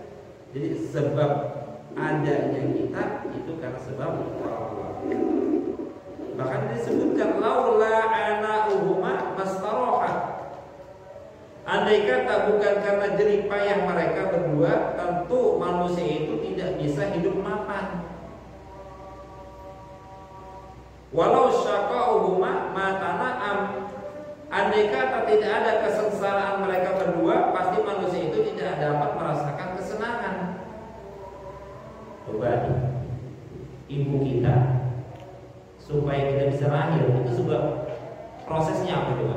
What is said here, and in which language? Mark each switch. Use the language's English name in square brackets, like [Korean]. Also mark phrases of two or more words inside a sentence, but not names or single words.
[Indonesian] Jadi sebab adanya kita itu karena sebab orang tua. Bahkan disebutkan [Arabic] لولا عناؤهما ما استراح. [Indonesian] Andai kata bukan karena jerih payah mereka berdua, tentu manusia itu tidak bisa hidup mapan. [Arabic] ولولا شقاؤهما ما تنعم. [Indonesian] Andai kata tidak ada kesengsaraan mereka berdua, pasti manusia itu tidak dapat merasakan kesenangan. Coba nih, ibu kita supaya kita bisa lahir itu sebab prosesnya apa coba?